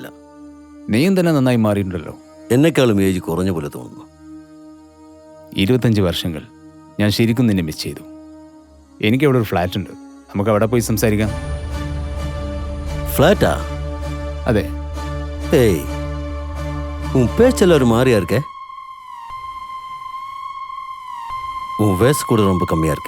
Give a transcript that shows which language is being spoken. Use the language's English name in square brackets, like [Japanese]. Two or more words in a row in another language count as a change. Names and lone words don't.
[Malayalam] നീയും തന്നെ നന്നായി മാറിയിട്ടുണ്ടല്ലോ. എന്നെക്കാളും ഏജ് കുറഞ്ഞ പോലെ തോന്നുന്നു. 25 വർഷങ്ങൾ ഞാൻ ശരിക്കും നിന്നെ മിസ് ചെയ്തു. എനിക്കവിടെ ഒരു ഫ്ലാറ്റ് ഉണ്ട്, നമുക്ക് അവിടെ പോയി സംസാരിക്കാം. ഫ്ലാറ്റാ? അതെ. ഏയ്, [Tamil] உன் பேச்செல்லாம் ஒரு மாதிரியா இருக்க. உன் வயசு கூட ரொம்ப கம்மியா இருக்கு.